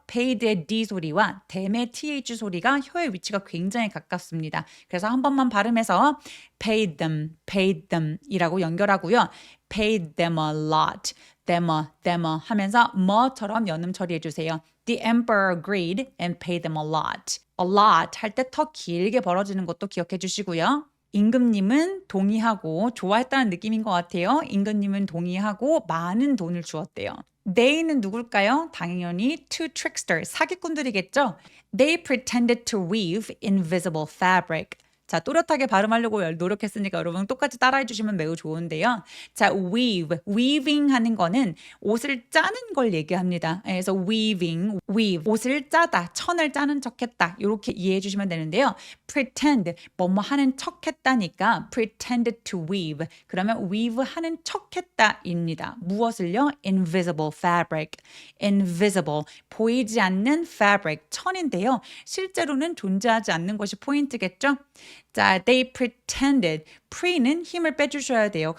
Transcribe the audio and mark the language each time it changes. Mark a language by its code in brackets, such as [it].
[ko] paid의 D 소리와 them의 TH 소리가 혀의 위치가 굉장히 가깝습니다. 그래서 한 번만 발음해서 paid them 이라고 연결하고요. [en] paid them a lot. [ko] them 하면서 뭐처럼 연음 처리해 주세요. [en] The emperor agreed and paid them a lot. [ko] a lot 할 때 더 길게 벌어지는 것도 기억해 주시고요. 임금님은 동의하고 좋아했다는 느낌인 것 같아요. 임금님은 동의하고 많은 돈을 주었대요. They는 누굴까요? [en] 당연히 two tricksters, 사기꾼들이겠죠. They pretended to weave invisible fabric. [ko] 자, 또렷하게 발음하려고 노력했으니까 여러분 똑같이 따라해 주시면 매우 좋은데요. 자, weaving 하는 거는 옷을 짜는 걸 얘기합니다. 그래서 weave, 옷을 짜다, 천을 짜는 척했다. 이렇게 이해해 주시면 되는데요. [en] pretend, 뭐뭐 하는 척했다니까 pretend to weave. [ko] 그러면 weave 하는 척했다입니다. 무엇을요? [en] invisible fabric, invisible, 보이지 않는 fabric, 천인데요. [ko] 실제로는 존재하지 않는 것이 포인트겠죠? [en] 자, they pretended. [ko] pre는 힘을 빼주셔야 돼요.